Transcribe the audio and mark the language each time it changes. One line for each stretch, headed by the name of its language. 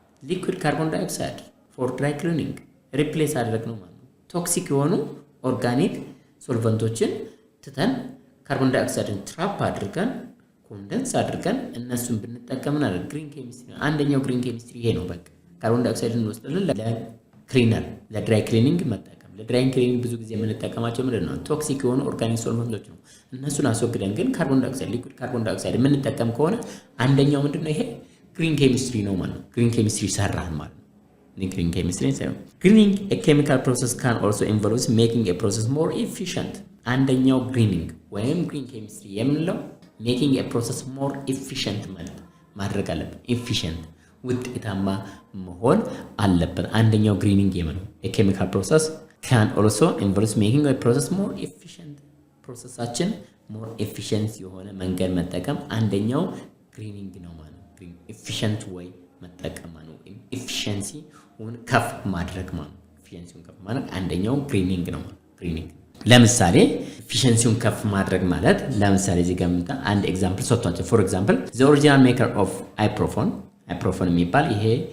English: liquid carbon dioxide for dry cleaning
Amharic: replace አድርገን ማለት ነው። ቶክሲክ የሆኑ ኦርጋኒክ ሶልቨንቶችን ትተን ካርቦን ዳይኦክሳይድን ትራፕ አድርገን ኮንደንስ አድርገን እነሱን ብንጠቀምና ግሪን ኬሚስትሪ አንደኛው ግሪን ኬሚስትሪ ይሄ ነው። በቃ ካርቦን ዳይኦክሳይድን እንወስዳለን ለክሊነር ለድራይ ክሊኒንግ መጠቀም። ለድራይ ክሊኒንግ ብዙ ጊዜ የምንጠቀማቸው ምንድነው ቶክሲክ የሆኑ ኦርጋኒክ ሶልቨንቶች ነው። እነሱን አስወግደን ግን ካርቦን ዳይኦክሳይድ ሊኩዊድ ካርቦን ዳይኦክሳይድ የምንጠቀም ከሆነ አንደኛው ምንድነው ይሄ ግሪን ኬሚስትሪ ነው ማለት ነው። ግሪን ኬሚስትሪ ሰራን ማለት ነው። ግሪን ኬሚስትሪ ነው። ግሪኒንግ
English: a chemical process can also involve making a process more efficient.
Amharic: አንደኛው ግሪኒንግ ወይም ግሪን ኬሚስትሪ የምንለው
English: making a process more efficient
Amharic: ማለት ማድረግ አለብን። efficient ውጤታማ መሆን አለበት። አንደኛው ግሪኒንግ የምንለው
English: a chemical process can also involve making a process more efficient.
Amharic: ፕሮሰሳችን more efficient የሆነ መንገድ መጠቀም አንደኛው ግሪኒንግ ነው ማለት ነው። green efficient way መጠቀም ነው። efficiency ከፍ ማድረግ ማለት ነው። efficiency ከፍ ማድረግ አንደኛው ግሪኒንግ ነው ማለት ግሪኒንግ ለምሳሌ efficiency ከፍ ማድረግ ማለት ለምሳሌ እዚህ ጋር አንድ ኤግዛምፕል ሰጥቷቸው
English: for example the original maker of ibuprofen
Amharic: የሚባል ይሄ